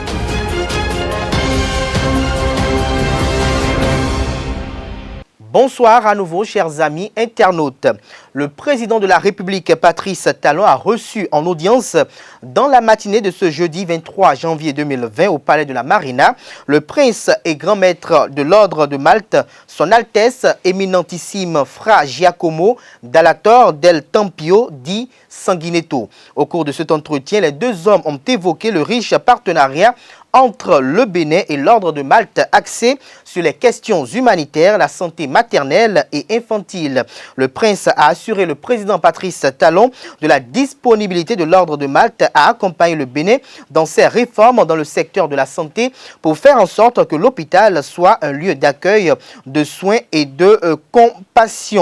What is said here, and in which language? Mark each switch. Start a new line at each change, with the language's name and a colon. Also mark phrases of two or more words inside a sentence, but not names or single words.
French: Bonsoir à nouveau, chers amis internautes. Le président de la République, Patrice Talon, a reçu en audience dans la matinée de ce jeudi 23 janvier 2020 au Palais de la Marina le prince et grand maître de l'ordre de Malte, son Altesse éminentissime Fra Giacomo Dalla Torre del Tempio di Sanguinetto. Au cours de cet entretien, les deux hommes ont évoqué le riche partenariat entre le Bénin et l'ordre de Malte axé sur les questions humanitaires, la santé maternelle et infantile. Le prince a assuré le président Patrice Talon de la disponibilité de l'ordre de Malte à accompagner le Bénin dans ses réformes dans le secteur de la santé pour faire en sorte que l'hôpital soit un lieu d'accueil, de soins et de compassion.